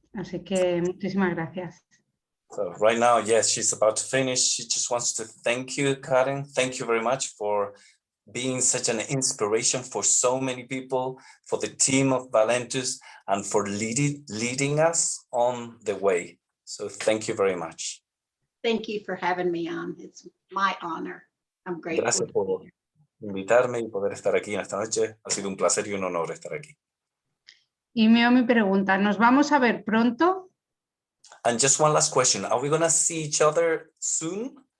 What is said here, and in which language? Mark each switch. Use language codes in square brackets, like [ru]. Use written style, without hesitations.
[es] Así que muchísimas gracias. [en] So right now, yes, she's about to finish. She just wants to thank you, Karen. Thank you very much for being such an inspiration for so many people, for the team of Valentus, and for leading us on the way. So thank you very much. Thank you for having me on. It's my honor. I'm grateful. [es] Gracias por invitarme y poder estar aquí en esta noche. Ha sido un placer y un honor estar aquí. Y mi pregunta, ¿nos vamos a ver pronto? [en] And just one last question. Are we going to see each other soon?